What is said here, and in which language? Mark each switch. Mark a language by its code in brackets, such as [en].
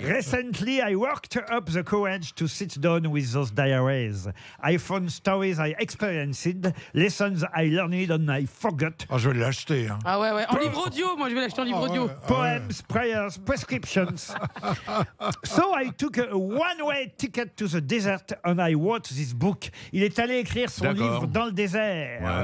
[en] Recently, I worked up the courage to sit down with those diaries. I found stories I experienced, lessons I learned and I forgot. [fr] Ah, je vais l'acheter. Hein. Ah ouais, en livre audio, moi je vais l'acheter en livre audio. [en] Poems, prayers, prescriptions. So I took a one-way ticket to the desert and I wrote this book. [fr] Il est allé écrire son livre dans le désert.